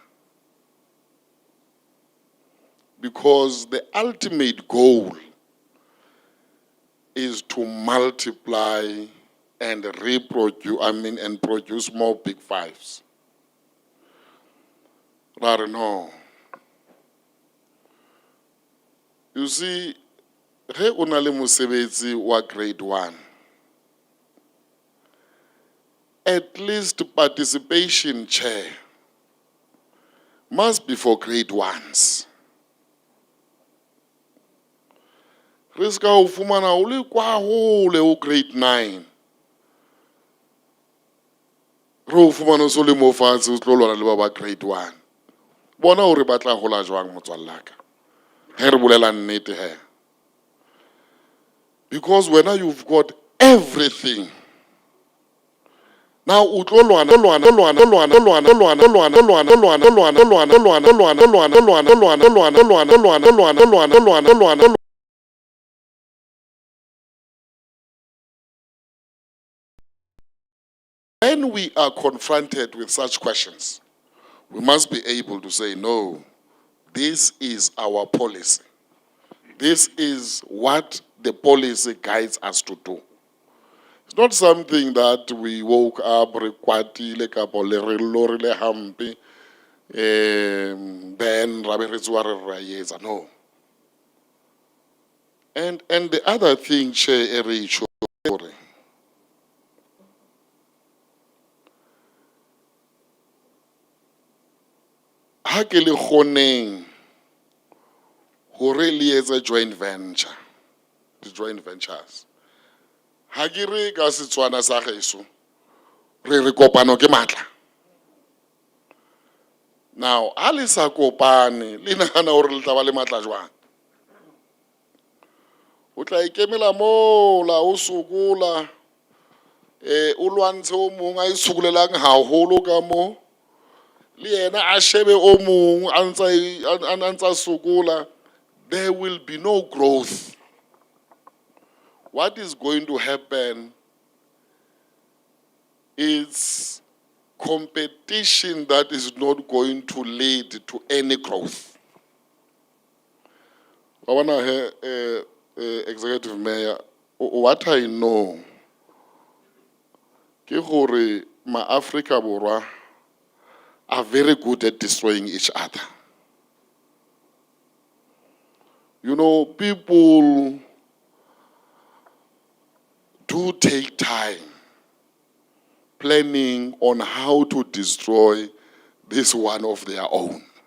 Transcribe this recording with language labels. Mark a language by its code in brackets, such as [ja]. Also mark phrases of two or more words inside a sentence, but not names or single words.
[en] Because the ultimate goal is to multiply and reproduce, and produce more Big 5s. Rather no. You see, [tn] ge o na le mosebetsi wa [en] grade 1, at least participation chair must be for grade 1s. [tn] re ska o fumana o le kwa hole o grade 9 re o fumana o so le mo fatshe o tlo lwana le ba ba grade 1 bona hore ba tla hola jwang motswallaka he re bolela nnete he because when you've got everything now utlo lwana [en] when we are confronted with such questions we must be able to say no, this is our policy, this is what the policy guides us to do. It's not something that we woke up, [tn] rekwatile kapo le re lorile hampi, [en] then no. And the other thing, Chair Ericho, [tn] ha ke le kgoneng hore le etse [en] joint venture, the joint ventures. [tn] Ha ke re ka Setswana sa geso re kopano ke matla. Now ha le sa kopane le nagana hore le tla ba le matla jwang o tla ikemela mo la o sokola o lwantshe o mong a isukulelang haholo ka mo le yena a shebe o mong a ntsa sokola. [en] There will be no growth. What is going to happen is competition that is not going to lead to any growth. I want to hear Executive Mayor, what I know [tn] ke gore ma-Africa Borwa [en] are very good at destroying each other. You know, people do take time planning on how to destroy this one of their own.